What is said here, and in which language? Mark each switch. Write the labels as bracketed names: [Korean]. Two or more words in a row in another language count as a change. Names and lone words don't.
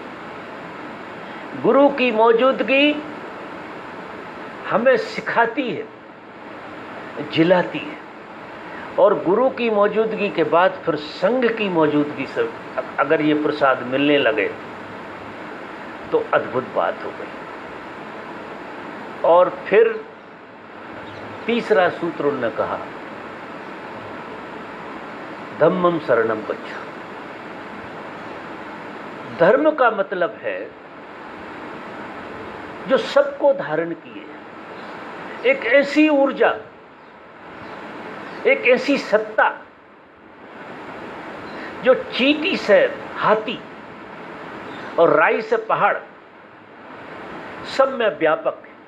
[Hindi] गुरु की मौजूदगी हमें सिखाती है, जिलाती है, और गुरु की मौजूदगी के बाद फिर संघ की मौजूदगी से अगर ये प्रसाद मिलने लगे तो अद्भुत बात हो गई। और फिर तीसरा सूत्र उन्होंने कहा [Pali] धम्मम शरणम गच्छामि। [Hindi] धर्म का मतलब है जो सबको धारण किए, एक ऐसी ऊर्जा, एक ऐसी सत्ता जो चींटी से हाथी और राई से पहाड़ सब में व्यापक है।